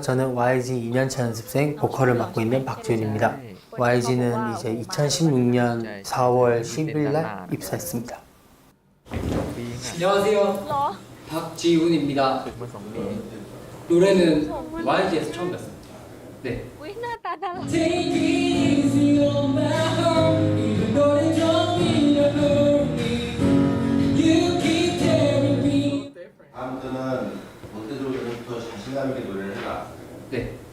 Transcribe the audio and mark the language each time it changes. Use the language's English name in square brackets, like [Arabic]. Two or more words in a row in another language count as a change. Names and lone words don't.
[Korean] 저는 YG 2년차 연습생 보컬을 맡고 있는 박지훈입니다. YG는 이제 2016년 4월 10일 날 입사했습니다. 안녕하세요. 박지훈입니다. 노래는 YG에서 처음 뵀습니다. 네. [Thai] อุ้ยหน้าตาดารา [English] Take it easy on my heart. Even though they don't mean to hurt me, you keep telling me. [Korean] 다음부터는 못해도 더 자신감 있게 노래를 해라. 네.